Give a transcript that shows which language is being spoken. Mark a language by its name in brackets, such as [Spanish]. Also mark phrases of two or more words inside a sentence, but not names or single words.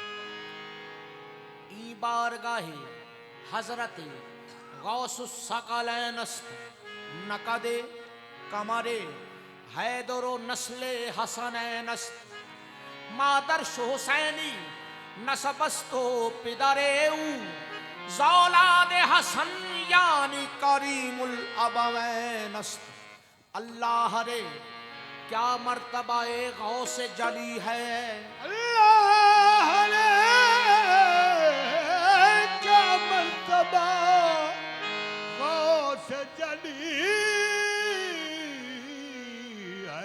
[Persian] ای بارگاهِ حضرت غوث‌الثقلین‌ست نقدِ کمرِ حیدر و نسلِ حسنین‌ست. مادرش حسینی نسب‌ست و پدرش ز اولاد حسن یعنی کریم‌الابوین‌ست. [Urdu] اللہ رے کیا مرتبہ غوث جلی ہے, اللہ رے کیا مرتبہ غوث جلی ہے.